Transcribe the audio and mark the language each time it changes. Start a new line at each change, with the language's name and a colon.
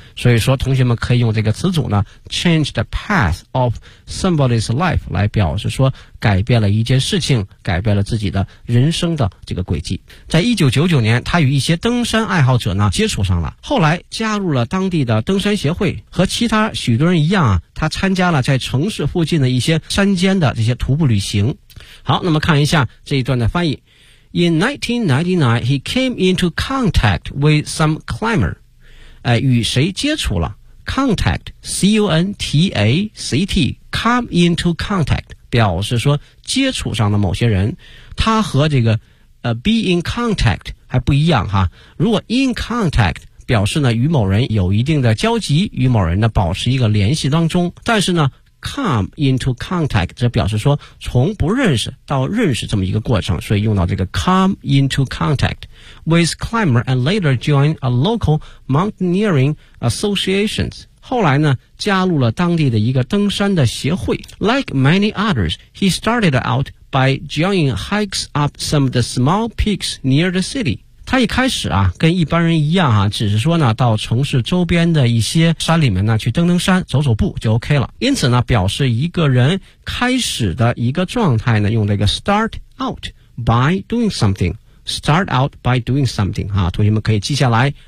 Chinese: 所以说同学们可以用这个词组呢
English: change the path of somebody's life
Chinese: 来表示说改变了一件事情，改变了自己的人生的这个轨迹。在1999年他与一些登山爱好者呢接触上了，后来加入了当地的登山协会，和其他许多人一样啊，他参加了在城市附近的一些山间的这些徒步旅行。好，那么看一下这一段的翻译。
English: In 1999, he came into contact with some climber.
Chinese: 与谁接触了 ？
English: Contact, C-O-N-T-A-C-T, come into contact
Chinese: 表示说接触上的某些人。他和这个
English: be in contact
Chinese: 还不一样哈。如果
English: in contact
Chinese: 表示呢与某人有一定的交集，与某人呢保持一个联系当中，但是呢。
English: Come into contact
Chinese: 这表示说从不认识到认识这么一个过程，所以用到这个
English: come into contact with climber and later join a local mountaineering associations。
Chinese: 后来呢加入了当地的一个登山的协会。
English: Like many others, he started out by joining hikes up some of the small peaks near the city。
Chinese: 他一开始啊跟一般人一样啊，只是说呢到城市周边的一些山里面呢去登登山走走步就 OK 了。因此呢表示一个人开始的一个状态呢，用这个
English: start out by doing something，
Chinese: start out by doing something 啊，同学们可以记下来。